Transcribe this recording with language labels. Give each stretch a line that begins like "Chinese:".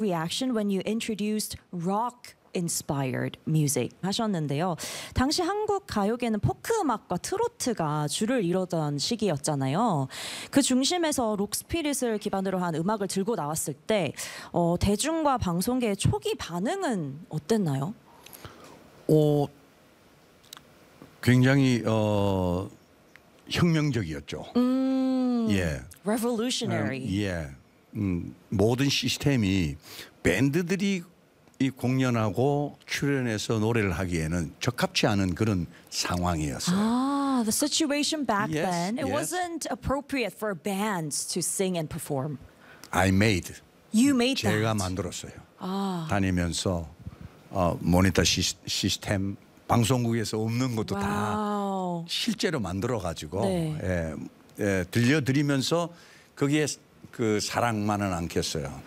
English: reaction when you introduced rock inspired music
Korean: 하셨는데요. 당시 한국 가요계는 포크 음악과 트로트가 줄을 이루던 시기였잖아요. 그 중심에서 록스피릿을 기반으로 한 음악을 들고 나왔을 때 대중과 방송계의 초기 반응은 어땠나요? 굉장히 혁명적이었죠. 예.
English: Revolutionary.
Korean: 예. 모든 시스템이 밴드들이 이 공연하고 출연해서 노래를 하기에는 적합치 않은 그런 상황이었어요.
English: The situation back then, it wasn't appropriate for bands to sing and perform. I made. You made that.
Korean: 제가 만들었어요. 다니면서 모니터 시스템 방송국에서 없는 것도 다 실제로 만들어가지고 들려드리면서 거기에 그 사랑만은 않겠어요.